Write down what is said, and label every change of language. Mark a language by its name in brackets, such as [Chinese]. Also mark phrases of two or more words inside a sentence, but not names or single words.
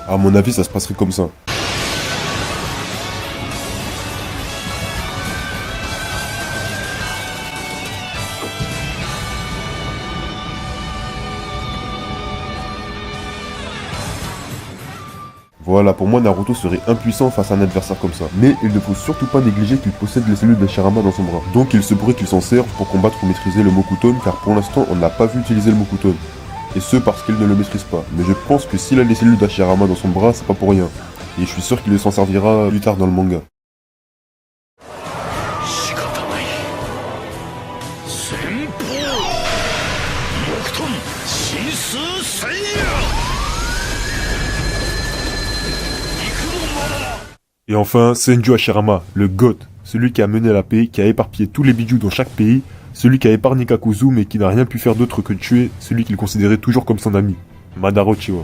[French] À mon avis ça se passerait comme ça. Voilà, pour moi Naruto serait impuissant face à un adversaire comme ça. Mais il ne faut surtout pas négliger qu'il possède les cellules d'Hashirama dans son bras. Donc il se pourrait qu'il s'en serve pour combattre ou maîtriser le Mokuton, car pour l'instant on n'a pas vu utiliser le Mokuton. Et ce parce qu'il ne le maîtrise pas. Mais je pense que s'il a les cellules d'Hashirama dans son bras, c'est pas pour rien. Et je suis sûr qu'il s'en servira plus tard dans le manga. [Japanese] 仕方ない。先方。木遁神数戦や。 [French] Et enfin, Senju Hashirama, le GOAT, celui qui a mené la paix, qui a éparpillé tous les bijoux dans chaque pays, celui qui a épargné Kakuzu mais qui n'a rien pu faire d'autre que tuer celui qu'il considérait toujours comme son ami, Madara Uchiwa.